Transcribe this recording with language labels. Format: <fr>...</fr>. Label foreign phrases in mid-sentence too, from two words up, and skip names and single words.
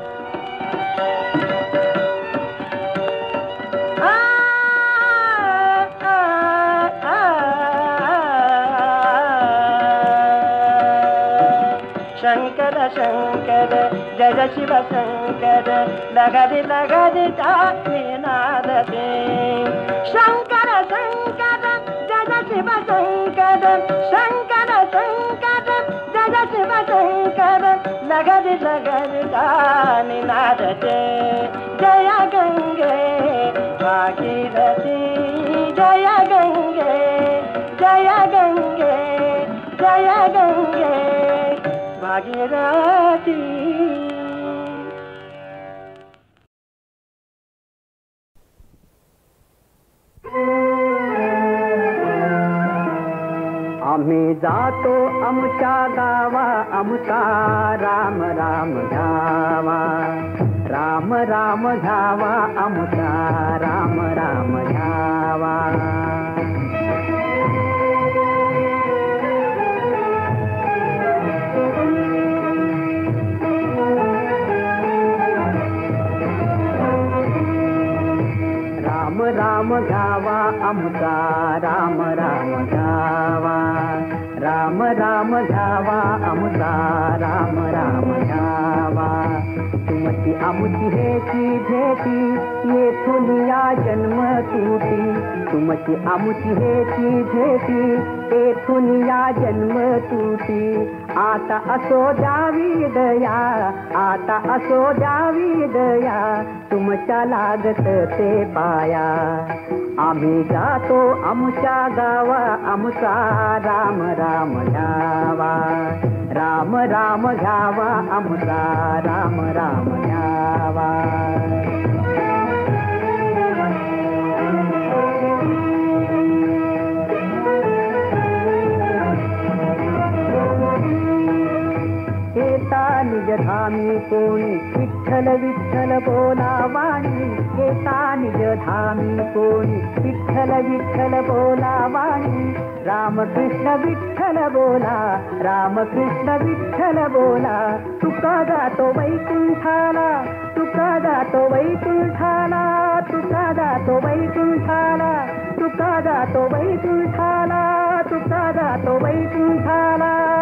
<hi>शंकर शंकर जय शिव शंकर लगरि लगरि जाति नादते शंकर शंकर जय शिव शंकर शंकर शंकर जय शिव शंकर लगरि लगरि जाति नादते जय गंगे भागीरथी जय गंगे जय गंगे जय गंगे भागीरथी</hi> <mr>आम्ही जातो आमच्या गावा आमचा राम राम घ्यावा राम राम घ्यावा आमचा राम राम घ्यावा राम घ्यावा आमचा राम राम घ्यावा राम राम घ्यावा आमचा राम राम घ्यावा तुमची आमची हेची भेटी येथून या जन्म तुटी तुमची आमची हेची भेटी येथून या जन्म तुटी आता असो द्यावी दया आता असो द्यावी दया तुमच्या लागत ते पाया आम्ही जातो आमच्या गावा आमचा राम राम घ्यावा राम राम घ्यावा आमचा राम राम घ्यावा निज धामी कोणी विठ्ठल विठ्ठल बोला वाणी येता निज धामी कोणी विठ्ठल विठ्ठल बोला वाणी रामकृष्ण विठ्ठल बोला रामकृष्ण विठ्ठल बोला तुका जातो वैकुंठाला तुका जातो वैकुंठाला तुका जातो वैकुंठाला तुका जातो वैकुंठाला तुका जातो वैकुंठाला</mr>